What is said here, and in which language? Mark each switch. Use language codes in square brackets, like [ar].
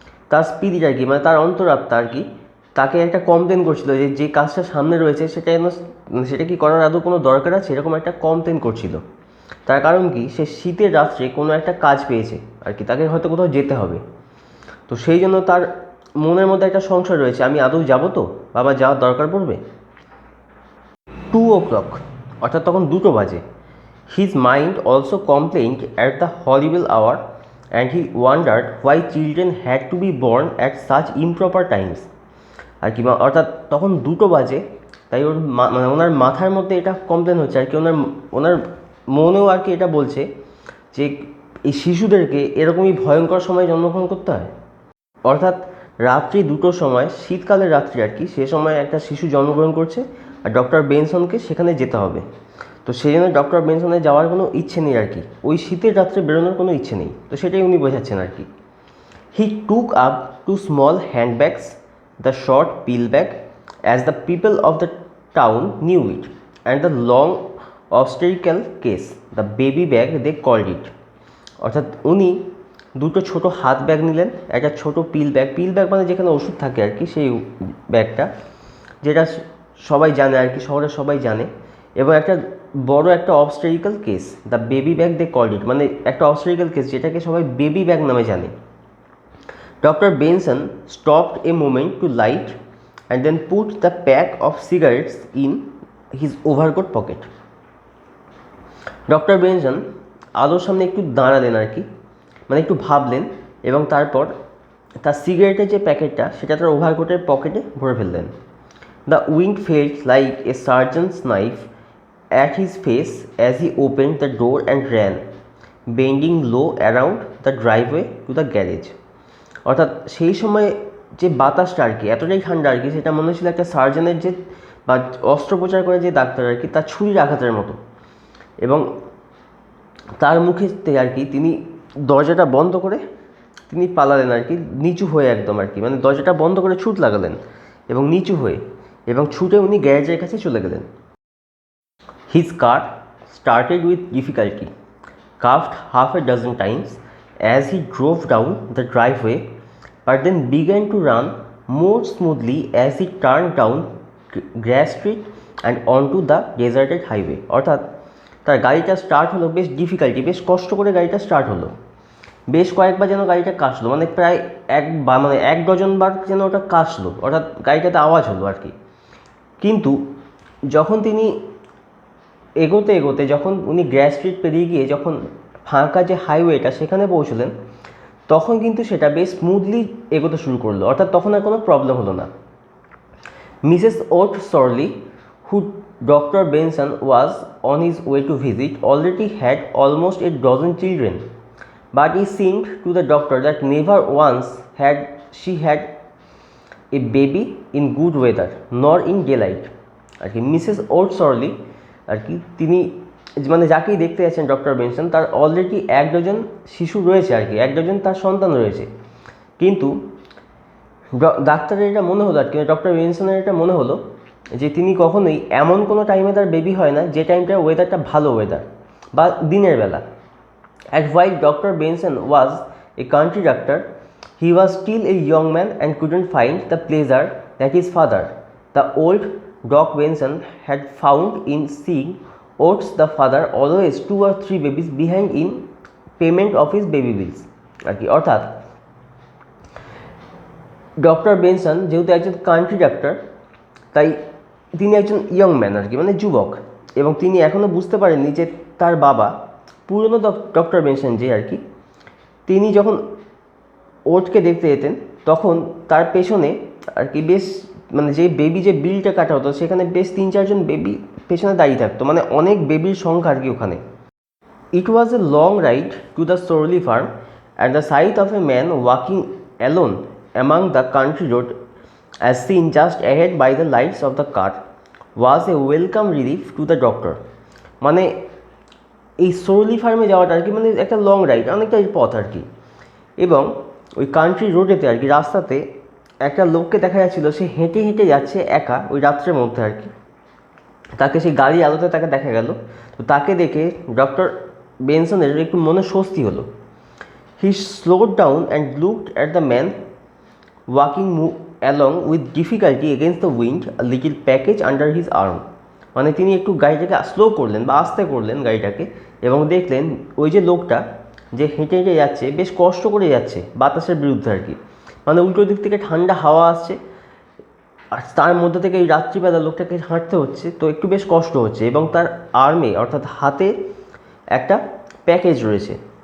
[bn] তার স্পিরিট আর কি, মানে তার অন্তরাত্মা আর কি, তাকে একটা কমপ্লেন করছিল যে কাজটা সামনে রয়েছে সেটা কি করার আদৌ কোনো দরকার আছে, এরকম একটা কমপ্লেন করছিল। তার কারণ কি, সে শীতের রাত্রে কোনো একটা কাজ পেয়েছে আর কি, তাকে হয়তো কোথাও যেতে হবে। তো সেই জন্য তার মনের মধ্যে একটা সংশয় রয়েছে, আমি আদৌ যাবো তো, বাবা যাওয়ার দরকার পড়বে। [en] 2 o'clock, [bn] অর্থাৎ তখন 2টো বাজে। [en] His mind also complained at the horrible hour, and he wondered why children had to be born at such improper times. [bn] আর কি, অর্থাৎ তখন 2টো বাজে, তাই ওর মানে ওনার মাথার মধ্যে এটা কমপ্লেন হচ্ছে আর কি, ওনার মনেও আর কি এটা বলছে যে এই শিশুদেরকে এরকমই ভয়ঙ্কর সময় জন্মগ্রহণ করতে হয়। অর্থাৎ রাত্রি 2টোর সময়, শীতকালের রাত্রি আর কি, সে সময় একটা শিশু জন্মগ্রহণ করছে আর ডক্টর বেনসনকে সেখানে যেতে হবে। তো সেই জন্য ডক্টর বেনসনের যাওয়ার কোনো ইচ্ছে নেই আর কি, ওই শীতের রাত্রে বেরোনোর কোনো ইচ্ছে নেই। তো সেটাই উনি বোঝাচ্ছেন আর কি। [en] He took up 2 small handbags, the short pill bag, as the people of the town knew it, and the long obstetrical case, the baby bag they called it. [bn] অর্থাৎ উনি 2টো ছোটো হাত ব্যাগ নিলেন, একটা ছোটো পিল ব্যাগ মানে যেখানে ওষুধ থাকে আর কি, সেই ব্যাগটা, যেটা সবাই জানে আর কি, শহরের সবাই জানে। এবং একটা বড় একটা অবস্টেরিক্যাল case, [en] the baby bag they called it, [bn] মানে একটা অবস্টেরিক্যাল কেস যেটাকে সবাই বেবি ব্যাগ নামে জানে। [en] Doctor Benson stopped a moment to light and then put the pack of cigarettes in his overcoat pocket. [bn] Doctor Benson আলোর সামনে একটু দাঁড়ালেন আর কি, মানে একটু ভাবলেন এবং তারপর তার সিগারেটের যে প্যাকেটটা সেটা তার ওভারকোটের পকেটে ভরে ফেললেন। [en] The wind felt like a surgeon's knife at his face as he opened the door and ran, bending low around the driveway to the garage. [bn] অর্থাৎ সেই সময় যে বাতাসটা আর কি এতটাই ঠান্ডা আর কি, সেটা মনে হচ্ছিল একটা সার্জনের যে বা অস্ত্রোপচার করে যে ডাক্তার আর কি, তার ছুরির আঘাতের মতো। এবং তার মুখে আর কি তিনি দরজাটা বন্ধ করে তিনি পালালেন আর কি, নিচু হয়ে একদম আর কি, মানে দরজাটা বন্ধ করে ছুট লাগালেন এবং নিচু হয়ে, এবং ছুটে উনি গ্যারেজের কাছে চলে গেলেন। [en] His car started with difficulty, coughed half a dozen times as he drove down the driveway, but then began to run more smoothly as he turned down Grass Street and onto the deserted highway. [bn] অর্থাৎ তার গাড়িটা start হলো বেশ বেশ কষ্ট করে গাড়িটা start হলো, বেশ কয়েকবার যেন গাড়িটা কাশলো, মানে প্রায় 1 ডজন বার যেন ওটা কাশলো, অর্থাৎ গাড়িটাতে আওয়াজ হলো আর কি। কিন্তু যখন তিনি এগোতে যখন উনি গ্র্যাস স্ট্রিট পেরিয়ে গিয়ে যখন ফাঁকা যে হাইওয়েটা সেখানে পৌঁছলেন, তখন কিন্তু সেটা বেশ স্মুথলি এগোতে শুরু করলো, অর্থাৎ তখন আর কোনো প্রবলেম হলো না। [en] Mrs Ott Sorley, who Dr. Benson was on his way to visit, already had almost a dozen children, but it seemed to the doctor that never once had she had a baby in good weather nor in daylight। [bn] আর কি Mrs ওট সরলি আর কি তিনি মানে যাকেই দেখতে যাচ্ছেন doctor Benson, তার already 1 dozen শিশু রয়েছে আর কি, 1 ডজন তার সন্তান রয়েছে। কিন্তু ডাক্তারের এটা মনে হলো আর কি, ডক্টর বেনসনের এটা মনে হলো যে তিনি কখনোই এমন কোনো টাইমে তার বেবি হয় না যে টাইমটা ওয়েদারটা ভালো ওয়েদার বা দিনের বেলা। [en] And while Dr. Benson was a country doctor, he was still a young man and couldn't find the pleasure that his father, the old Doc Benson, had found in seeing Oates the father always 2 or 3 babies behind in payment of his baby bills [bn] আর কি। অর্থাৎ doctor Benson যেহেতু একজন country doctor, তাই তিনি একজন young man আর কি, মানে যুবক, এবং তিনি এখনও বুঝতে পারেননি যে তার বাবা পুরনো ডক্টর বেনসন যে আর কি, তিনি যখন ওটকে দেখতে যেতেন তখন তার পেছনে আর কি বেশ মানে যে বেবি যে বিলটা কাটা হতো সেখানে বেশ 3-4 জন বেবি পেছনে দাঁড়িয়ে থাকতো, মানে অনেক বেবির সংখ্যা আর কি ওখানে। [en] It was a long ride to the Sorley farm at the sight of a man walking alone among the country road as seen just ahead by the lights of the car was a welcome relief to the doctor। [bn] মানে এই সোরলি ফার্মে যাওয়াটা আর কি মানে একটা long ride, অনেকটা পথ আর কি, এবং ওই কান্ট্রি রোডেতে আর কি রাস্তাতে একটা লোককে দেখা যাচ্ছিলো, সে হেঁটে হেঁটে যাচ্ছে একা ওই রাত্রের মধ্যে আর কি। তাকে সেই গাড়ির আলোতে তাকে দেখা গেল, তো তাকে দেখে ডক্টর বেনসনের একটু মনে স্বস্তি হলো। [en] He slowed down and looked at the man walking along with difficulty against the wind, a little package under his arm। [bn] মানে তিনি একটু গাড়িটাকে স্লো করলেন বা আস্তে করলেন গাড়িটাকে, এবং দেখলেন ওই যে লোকটা যে হেঁটে হেঁটে যাচ্ছে বেশ কষ্ট করে যাচ্ছে বাতাসের বিরুদ্ধে আর কি, মানে উল্টো দিক থেকে ঠান্ডা হাওয়া আসছে আর তার মধ্যে থেকে এই রাত্রিবেলা লোকটাকে হাঁটতে হচ্ছে, তো একটু বেশ কষ্ট হচ্ছে, এবং তার আর্মে অর্থাৎ হাতে একটা প্যাকেজ রয়েছে।